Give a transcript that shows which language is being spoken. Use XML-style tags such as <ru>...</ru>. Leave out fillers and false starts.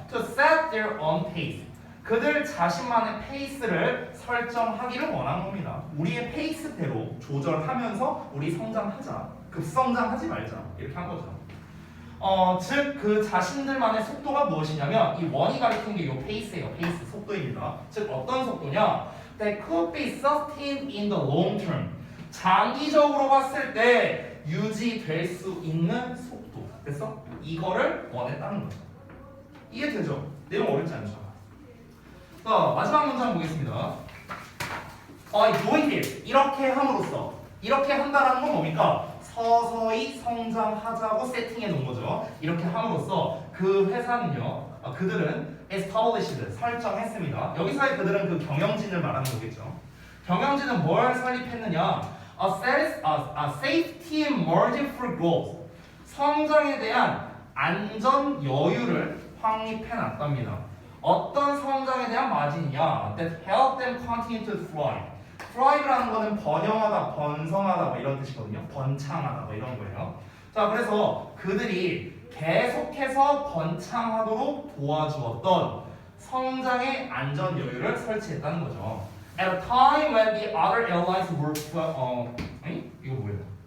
<en>To set their own pace</en> <ko>그들 자신만의 페이스를 설정하기를 원한 겁니다. 우리의 페이스대로 조절하면서 우리 성장하자. 급성장하지 말자. 이렇게 한 거죠. 즉 그 자신들만의 속도가 무엇이냐면 이 원이 가리키는 게 이 페이스예요. 페이스 속도입니다. 즉 어떤 속도냐?</ko> <en>That could be sustained in the long term.</en> <ko>장기적으로 봤을 때 유지될 수 있는 속도. 됐어? 이거를 원했다는 거죠. 이해되죠? 내용 어렵지 않죠? 자, 마지막 문장 보겠습니다.</ko> <en>doing this</en> <ko>이렇게 함으로써 이렇게 한다라는 건 뭡니까? 서서히 성장하자고 세팅해 놓은 거죠. 이렇게 함으로써 그 회사는요, 그들은</ko> <en>established</en> <ko>설정했습니다. 여기서의 그들은 그 경영진을 말하는 거겠죠. 경영진은 뭘 설립했느냐?</ko> <en>a safety margin for growth</en> <ko>성장에 대한 안전 여유를 확립해 놨답니다. 어떤 성장에 대한 마진이냐?</ko> <en>That help them continue to thrive.</en> <ko>thrive라는 거는 번영하다, 번성하다 뭐 이런 뜻이거든요. 번창하다 뭐 이런 거예요. 자, 그래서 그들이 계속해서 번창하도록 도와주었던 성장의 안전 여유를 설치했다는 거죠.</ko> <en>At a time when the other airlines were</en> <ko>이거 뭐예요?</ko>